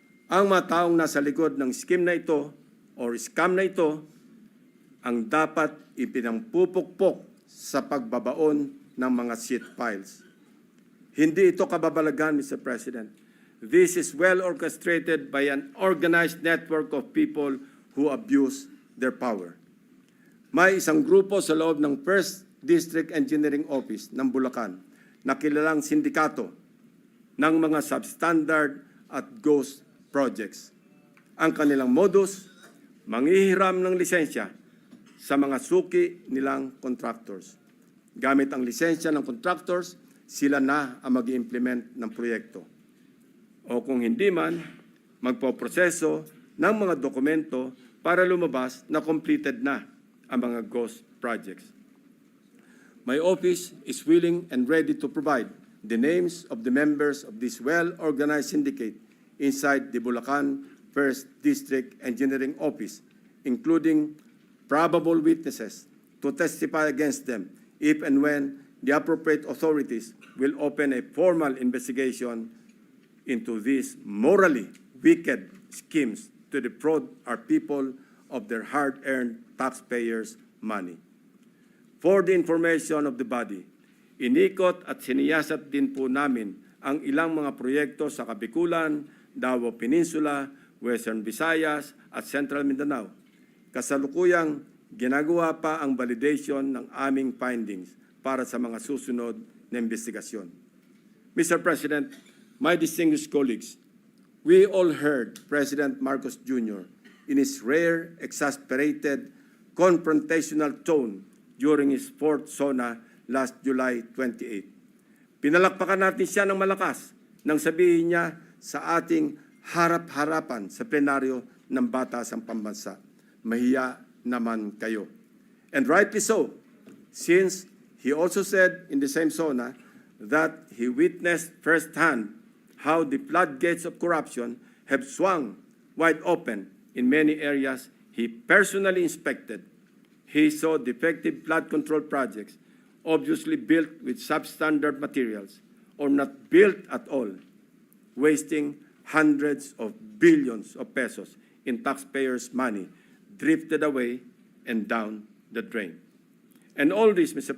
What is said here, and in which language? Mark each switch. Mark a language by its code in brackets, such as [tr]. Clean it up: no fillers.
[tl] Ang mga taong nasa likod ng scheme na ito or scam na ito ang dapat ipinampupukpok sa pagbabaon ng mga sheet files. Hindi ito kababalagan, Mr. President. [en] This is well orchestrated by an organized network of people who abuse their power. [tl] May isang grupo sa loob ng First District Engineering Office ng Bulacan na kilalang sindikato ng mga substandard at ghost projects. Ang kanilang modus, manghihiram ng lisensya sa mga suki nilang contractors. Gamit ang lisensya ng contractors, sila na ang mag-implement ng proyekto. O kung hindi man, magpoproseso ng mga dokumento para lumabas na completed na ang mga ghost projects. [en] My office is willing and ready to provide the names of the members of this well-organized syndicate inside the Bulacan 1st District Engineering Office, including probable witnesses, to testify against them if and when the appropriate authorities will open a formal investigation into these morally wicked schemes to defraud our people of their hard-earned taxpayers' money. For the information of the body, [tl] inikot at siniyasat din po namin ang ilang mga proyekto sa Kabikulan, Davao Peninsula, Western Visayas at Central Mindanao. Kasalukuyang ginagawa pa ang validation ng aming findings para sa mga susunod na investigasyon. [en] Mr. President, my distinguished colleagues, we all heard President Marcos Jr. in his rare, exasperated, confrontational tone during his fourth SONA last July 28. [tl] Pinalakpakan natin siya ng malakas nang sabihin niya sa ating harap-harapan sa plenaryo ng Batasang Pambansa, mahiya naman kayo. [en] And rightly so, since he also said in the same SONA that he witnessed firsthand how the floodgates of corruption have swung wide open in many areas he personally inspected. He saw defective flood control projects, obviously built with substandard materials or not built at all, wasting hundreds of billions of pesos in taxpayers' money drifted away and down the drain. And all this, Mr.